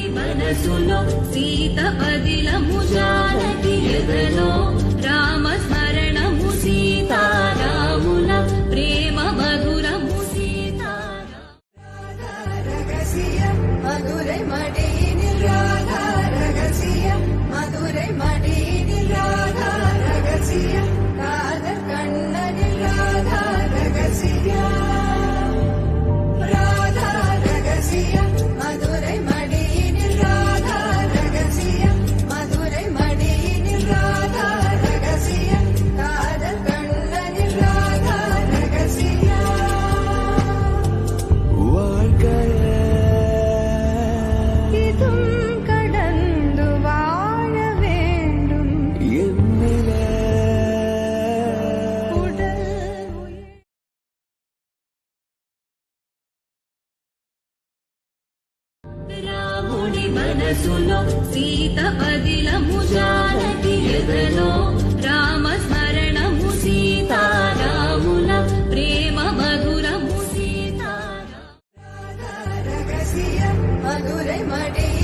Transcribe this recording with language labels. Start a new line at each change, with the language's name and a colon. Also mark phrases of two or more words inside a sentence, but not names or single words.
Telugu: మనసులో సీత పదిలము జానకి ఎదలో రామ స్మరణము సీతారాముల ప్రేమ మధురము
Tamil: மதுரை மடியினில் ராதா ரகசியம் மதுரை மடியினில் ராதா ரகசியம் காதல் கண்ணனில் ராதா ரகசியம் ராதா ரகசியம் மதுரை மடியினில் ராதா ரகசியம் மதுரை மடியினில் ராதா ரகசியம் காதல் கண்ணனில் ராதா ரகசியம் கடந்து வாழ வேண்டும்
Telugu: రాముడి మనసులో సీత పదిలము జానకి ఎదలో రామ స్మరణము సీతారాముల ప్రేమ మధురము
Tamil: ரகசியம் மதுரை மடி